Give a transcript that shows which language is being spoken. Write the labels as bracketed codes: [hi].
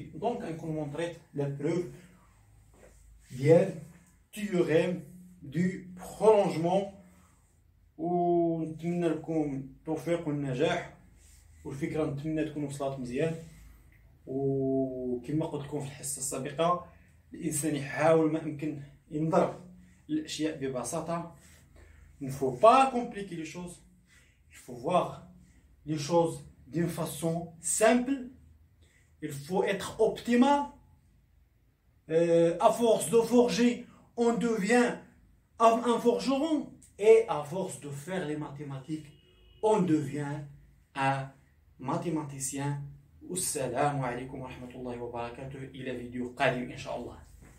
[ar] دونك غنكون مونطريت لا بروف ديال تيوريم دو برولونجمون. ونتمنى لكم التوفيق والنجاح، والفكره نتمنى تكون وصلت مزيان. وكما قلت لكم في الحصه السابقه، الانسان يحاول ما امكن ينظر الاشياء ببساطه. [fr] Il ne faut pas compliquer les choses, il faut voir les choses d'une façon simple. Il faut être optimal. À force de forger, on devient un forgeron. Et à force de faire les mathématiques, on devient un mathématicien. [ar] والسلام عليكم ورحمة الله وبركاته. إلى فيديو قادم إن شاء الله.